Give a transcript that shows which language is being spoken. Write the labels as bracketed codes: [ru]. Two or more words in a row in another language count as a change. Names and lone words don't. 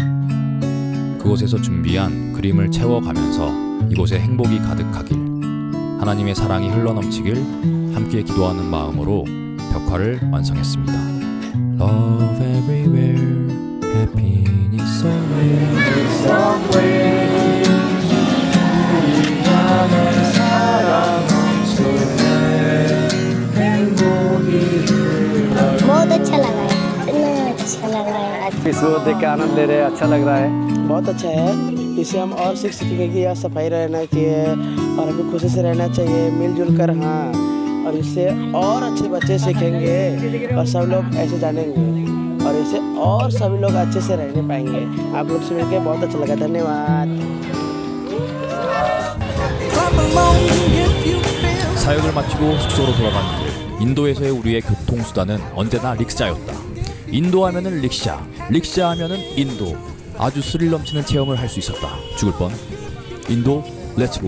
[ko] 그곳에서 준비한 그림을 채워가면서 이곳에 행복이 가득하길, 하나님의 사랑이 흘러넘치길 함께 기도하는 마음으로 벽화를 완성했습니다. [en] Love everywhere, happiness somewhere. [hi] बहुत अच्छा लगा है, इतना अच्छा लगा है। इसको देख के आनंद ले रहे हैं, अच्छा लग रहा है। बहुत अच्छा है, इसे हम और सीख सकेंगे कि यहाँ सफाई रहना चाहिए और हमें खुशी से रहना चाहिए, मिलजुल कर। हाँ, और इससे और अच्छे बच्चे सीखेंगे और सब लोग ऐसे जानेंगे और इससे और सभी लोग अच्छे से रहने पाएंगे। आप लोग से मिलकर बहुत अच्छा लगा, धन्यवाद। [ko] 사역을 마치고 숙소로 돌아가는 길, 인도에서의 우리의 교통수단은 언제나 릭샤였다. 인도 하면은 릭샤, 릭샤 하면은 인도. 아주 스릴 넘치는 체험을 할 수 있었다. 죽을 뻔. 인도 [en] let's go.